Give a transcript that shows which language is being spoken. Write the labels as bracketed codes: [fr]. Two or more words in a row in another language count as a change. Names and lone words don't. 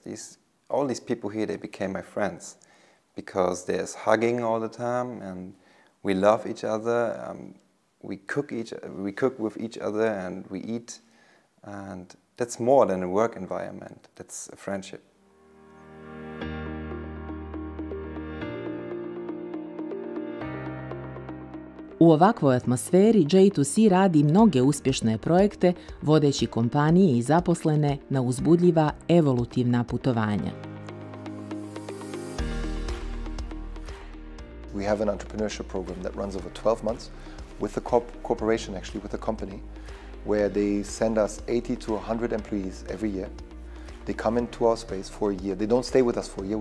[en] All these people here, they became my friends, because there's hugging all the time, and we love each other. We cook with each other, and we eat, and that's more than a work environment. That's a friendship. [bs] U ovakvoj atmosferi J2C radi mnoge uspješne projekte, vodeći kompanije i zaposlene na uzbudljiva evolutivna putovanja. [en] We have an entrepreneurship program that runs over 12 months with the corporation, actually, with the company, where they send us 80 to 100 employees every year. They come into our space for a year. They don't stay with us for a year.